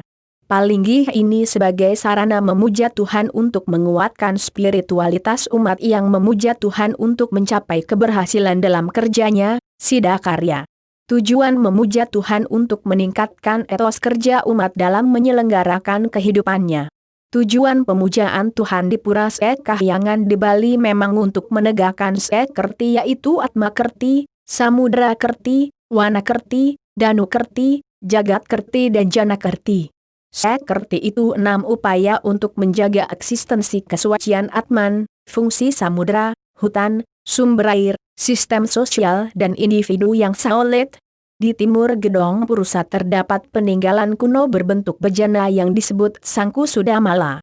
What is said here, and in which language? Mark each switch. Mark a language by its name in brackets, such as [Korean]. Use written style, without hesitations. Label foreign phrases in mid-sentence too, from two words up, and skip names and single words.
[Indonesian] Palinggih ini sebagai sarana memuja Tuhan untuk menguatkan spiritualitas umat yang memuja Tuhan untuk mencapai keberhasilan dalam kerjanya, Sidakarya. Tujuan memuja Tuhan untuk meningkatkan etos kerja umat dalam menyelenggarakan kehidupannya. Tujuan pemujaan Tuhan di Pura Kahyangan di Bali memang untuk menegakkan Kerti yaitu Atma Kerti, Samudra Kerti, Wana Kerti, Danu Kerti, Jagat Kerti dan Jana Kerti. Kerti itu 6 upaya untuk menjaga eksistensi kesucian Atman, fungsi samudra, hutan, sumber air, sistem sosial dan individu yang solid. Di timur Gedong Purusa terdapat peninggalan kuno berbentuk bejana yang disebut Sangku Sudamala.